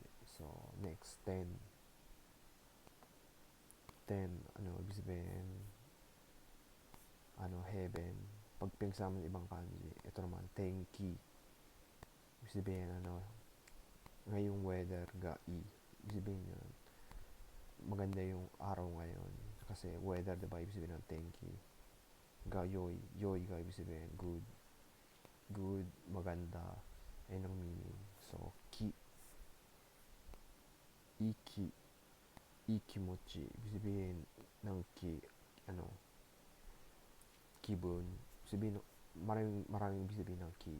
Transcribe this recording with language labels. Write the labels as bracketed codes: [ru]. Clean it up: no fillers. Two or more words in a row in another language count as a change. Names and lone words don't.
[tl] So, next, 10. 10, ibig sabihin, heaven. Pag pinagsama ng ibang kanji, ito naman, tenki. Ibig sabihin, ngayong weather, ga-i. Ibig sabihin yun, maganda yung araw ngayon. Kasi weather, diba, ibig sabihin ng tenki. Ga-yoi. Yoi ga, ibig sabihin, good. Good, maganda. Ayun ang meaning. So, ki. Iki. Ikimochi. Ibig sabihin ng ki, kibun. Ibig sabihin, maraming ibig sabihin ng ki.